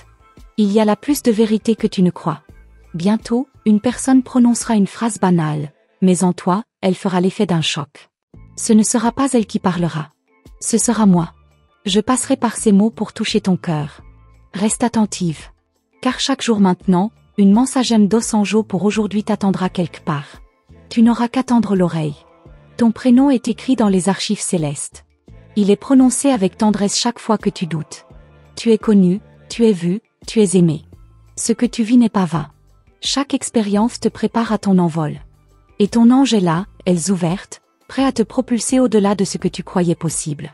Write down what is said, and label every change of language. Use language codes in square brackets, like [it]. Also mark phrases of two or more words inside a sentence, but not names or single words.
[fr] Il y a là plus de vérité que tu ne crois. Bientôt, une personne prononcera une phrase banale, mais en toi, elle fera l'effet d'un choc. Ce ne sera pas elle qui parlera. Ce sera moi. Je passerai par ces mots pour toucher ton cœur. Reste attentive. Car chaque jour maintenant, une [pt] mensagem dos anjo [fr] pour aujourd'hui t'attendra quelque part. Tu n'auras qu'à tendre l'oreille. Ton prénom est écrit dans les archives célestes. Il est prononcé avec tendresse chaque fois que tu doutes. Tu es connu, tu es vu, tu es aimé. Ce que tu vis n'est pas vain. Chaque expérience te prépare à ton envol. Et ton ange est là, ailes ouvertes, prêt à te propulser au-delà de ce que tu croyais possible.